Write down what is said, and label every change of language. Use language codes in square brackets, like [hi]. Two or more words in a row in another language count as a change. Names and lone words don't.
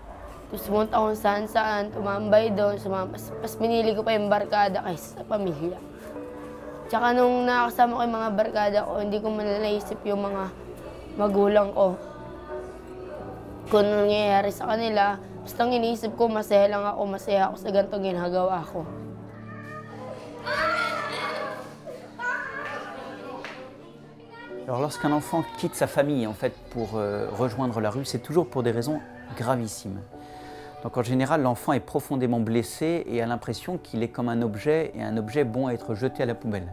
[tl] Tapos pumunta kung saan-saan, tumambay doon, pas pinili ko pa yung barkada kaysa sa pamilya. Tsaka nung nakakasama ko yung mga barkada ko, hindi ko mananaisip yung mga magulang ko. Kung nangyayari sa kanila, basta iniisip ko, masaya lang ako, masaya ako sa ganitong ginagawa ko. [fr] Alors lorsqu'un enfant quitte sa famille en fait, pour rejoindre la rue, c'est toujours pour des raisons gravissimes. Donc en général, l'enfant est profondément blessé et a l'impression qu'il est comme un objet, et un objet bon à être jeté à la poubelle.